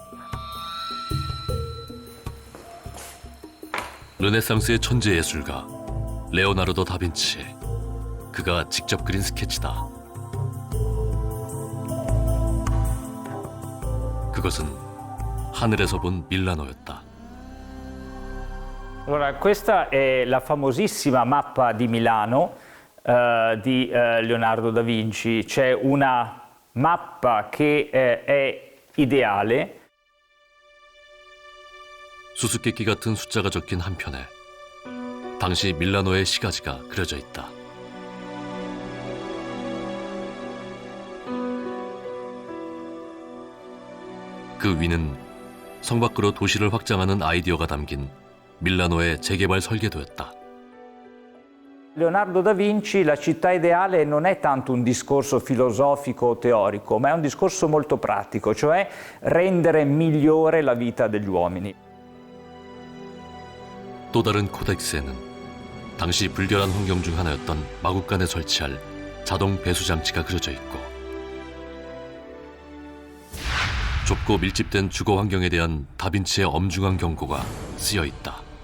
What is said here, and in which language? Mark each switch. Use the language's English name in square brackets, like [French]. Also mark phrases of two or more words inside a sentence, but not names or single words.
[Korean] 르네상스의 천재 예술가 레오나르도 다빈치, 그가 직접 그린 스케치다. 그것은 하늘에서 본 밀라노였다. [Italian] Allora, questa è la famosissima mappa di Milano di Leonardo da Vinci. C'è una mappa che è ideale. [Korean] 수수께끼 같은 숫자가 적힌 한 편에 당시 밀라노의 시가지가 그려져 있다. 그 위는 성 밖으로 도시를 확장하는 아이디어가 담긴 밀라노의 재개발 설계도였다. [Italian] Leonardo da Vinci, la città ideale non è tanto un discorso filosofico o teorico, ma è un discorso molto pratico, cioè rendere migliore la vita degli uomini. [Korean] 또 다른 코덱스에는 당시 불결한 환경 중 하나였던 마국간에 설치할 자동 배수 장치가 그려져 있고, 좁고 밀집된 주거 환경에 대한 다빈치의 엄중한 경고가 쓰여 있다.